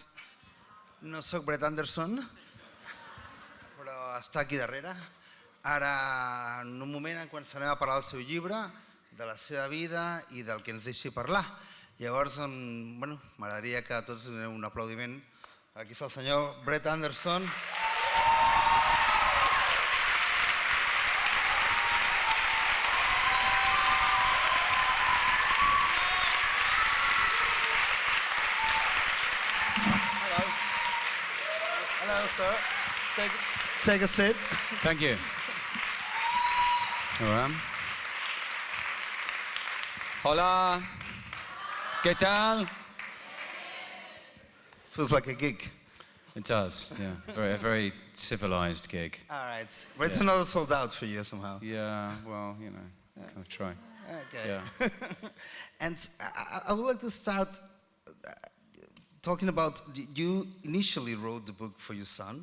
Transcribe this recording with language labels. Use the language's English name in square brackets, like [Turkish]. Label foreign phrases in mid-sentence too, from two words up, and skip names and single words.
[Catalan] No sóc Brett Anderson, però està aquí darrere. Ara, en un moment, en quan s'anem a parlar del seu llibre, de la seva vida i del que ens deixi parlar. Llavors, bueno, m'agradaria que tots doneu un aplaudiment. Aquí està el senyor Brett Anderson. [English] Hello, sir. Take a seat. Thank you. [Spanish] Hola. Hola. ¿Qué tal? [English] Feels like a gig. It does, yeah. A very civilized gig. All right. But it's another sold out for you somehow. Yeah, well, you know, kind of try. Okay. Yeah. And I would like to start talking about, you initially wrote the book for your son.